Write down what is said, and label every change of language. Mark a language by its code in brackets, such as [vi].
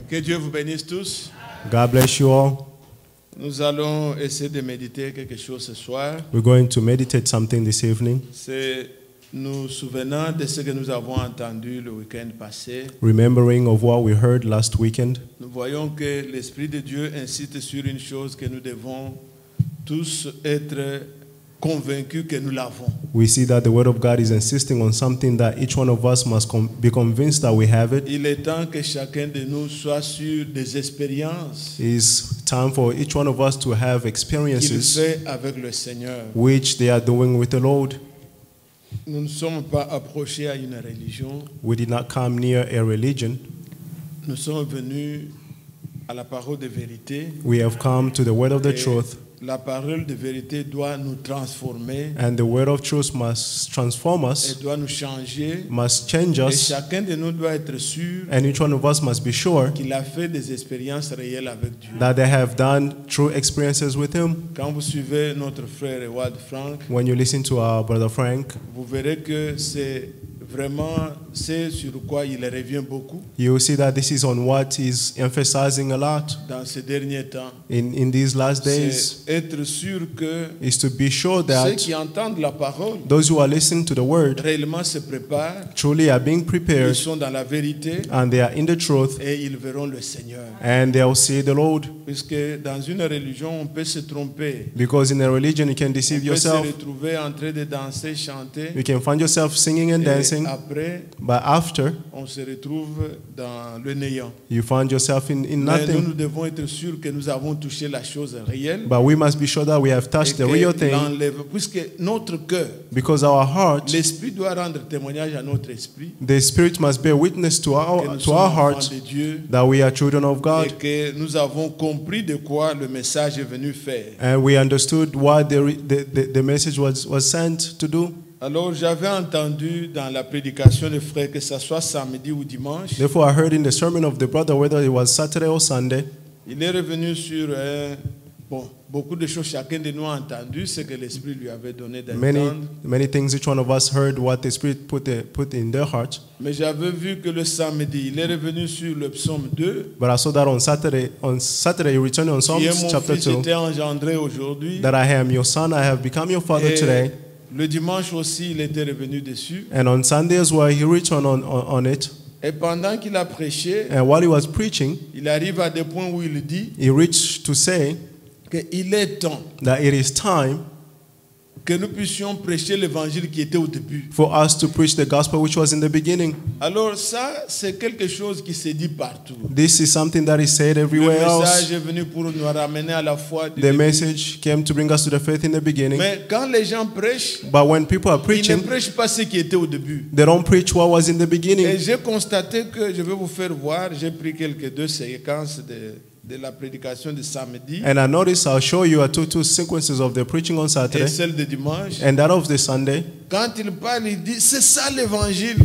[fr] Que Dieu vous bénisse tous. [en] God bless you all. [fr] Nous allons essayer de méditer quelque chose ce soir. [en] We're going to meditate something this evening, [fr] C'est nous souvenant de ce que nous avons entendu le week-end passé. [en] remembering of what we heard last weekend. [fr] Nous voyons que l'Esprit de Dieu insiste sur une chose que nous devons tous être convaincus que nous l'avons. [en] We see that the Word of God is insisting on something that each one of us must be convinced that we have it. [fr] Il est temps que chacun de nous soit sur des expériences [en] It's time for each one of us to have [fr] qu'il [en] experiences [fr] fait avec le Seigneur. [en] which they are doing with the Lord. [fr] Nous ne sommes pas approchés à une religion. [en] We did not come near a religion. [fr] Nous sommes venus à la parole de vérité. [en] We have come to the Word of the [fr] Et [en] truth, [fr] la parole de vérité doit nous transformer, [en] and the Word of truth must transform [fr] elle [en] us, [fr] doit nous changer. [en] must change [fr] Et [en] us, [fr] chacun de nous doit être sûr [en] and each one of us must be sure [fr] qu'il a fait des expériences réelles avec Dieu. [en] that they have done true experiences with Him. [fr] Quand vous suivez notre frère Ewald Frank, [en] When you listen to our brother Frank, [fr] vous verrez que c'est vraiment ce sur quoi il revient beaucoup [en] you will see that this is on what he's emphasizing a lot [fr] dans ces derniers temps. [en] in these last days, [fr] C'est être sûr que [en] is to be sure [fr] ceux [en] that [fr] qui entendent la parole [en] those who are listening to the Word [fr] réellement se préparent, [en] truly are being [fr] ils [en] prepared [fr] sont dans la vérité [en] and they are in the truth [fr] et ils verront le Seigneur. [en] and they'll see the Lord. [fr] Puisque dans une religion, on peut se tromper. [en] Because in a religion you can [fr] On [en] deceive [fr] peut se [en] yourself. [fr] retrouver en train de danser, chanter. [en] You can find yourself singing and [fr] Et [en] dancing, [fr] après, [en] but after [fr] on se retrouve dans le néant. [en] you find yourself in [fr] Mais nous, [en] nothing. [fr] nous devons être sûrs que nous avons touché la chose réelle. [en] But we must be sure that we have [fr] Et [en] touched [fr] que [en] the real thing, [fr] puisque notre cœur, [en] because our heart, [fr] l'esprit doit rendre témoignage à notre esprit [en] the Spirit must bear witness to [fr] que nous [en] our [fr] sommes [en] heart [fr] enfants de Dieu [en] that we are children of [fr] et [en] God, [fr] que nous avons compris de quoi le message est venu faire. [en] and we understood what the message was sent to do. [fr] Alors j'avais entendu dans la prédication des frères, que ce soit samedi ou dimanche, [en] Therefore, I heard in the sermon of the brother, whether it was Saturday or Sunday, [fr] il est revenu sur beaucoup de choses. Chacun de nous a entendu ce que l'Esprit lui avait donné d'entendre. [en] many things. Each one of us heard what the Spirit put in their heart. [fr] Mais j'avais vu que le samedi, il est revenu sur le psaume 2. [en] But I saw that on Saturday, he returned on [fr] Qui est [en] Psalms [fr] mon [en] chapter [fr] fils [en] 2, [fr] était engendré aujourd'hui. [en] that I am your son, I have become your father [fr] Et [en] today. [fr] le dimanche aussi, il était revenu dessus. [en] And on Sunday as well, he returned on it. [fr] Et pendant qu'il a prêché, [en] And while he was preaching, [fr] il arrive à des points où il dit [en] he reached to say [fr] qu'il est temps [en] that it is time [fr] que nous puissions prêcher l'évangile qui était au début. [en] for us to preach the gospel which was in the beginning. [fr] Alors ça, c'est quelque chose qui se dit partout. [en] This is something that is said [fr] Le [en] everywhere [fr] message [en] else. [fr] est venu pour nous ramener à la foi du [en] The [fr] début. [en] message came to bring us to the faith in the beginning. [fr] Mais quand les gens prêchent, [en] But when people are [fr] ils ne [en] preaching, [fr] prêchent pas ce qui était au début. [en] they don't preach what was in the [fr] Et [en] beginning. [fr] j'ai constaté que, je vais vous faire voir, j'ai pris quelques deux séquences de la prédication de samedi [en] And I noticed I'll show you two sequences of the preaching on [fr] et [en] Saturday [fr] celle de dimanche. [en] and that of the Sunday. [fr] Quand il parle, il dit, c'est ça l'évangile.